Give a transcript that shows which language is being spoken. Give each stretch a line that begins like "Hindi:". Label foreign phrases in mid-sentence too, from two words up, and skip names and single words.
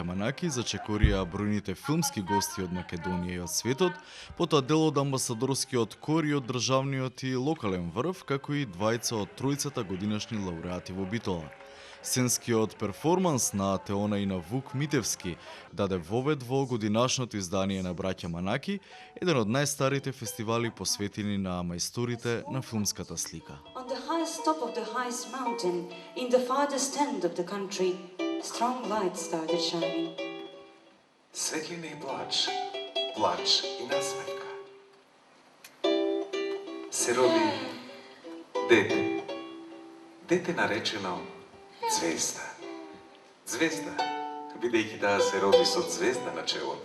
Macedonian: Манаки зачекорија бројните филмски гости од Македонија и од светот, потоа дел од амбасадорскиот кор и од државниот и локален врв, како и двајца од тројцата годинашни лауреати во Битола. Сценскиот перформанс на Теона и на Вук Митевски даде вовед во годинашното издание на Браќа Манаки, еден од најстарите фестивали посветени на мајсторите на филмската слика.
English: On the highest top of the highest mountain, in the farthest end of the country, strong lights started shining.
Macedonian: Светлина и плач, плач и насмевка. Се роди дете, дете наречено Звезда. Звезда, бидејќи да се роди со звезда на челото.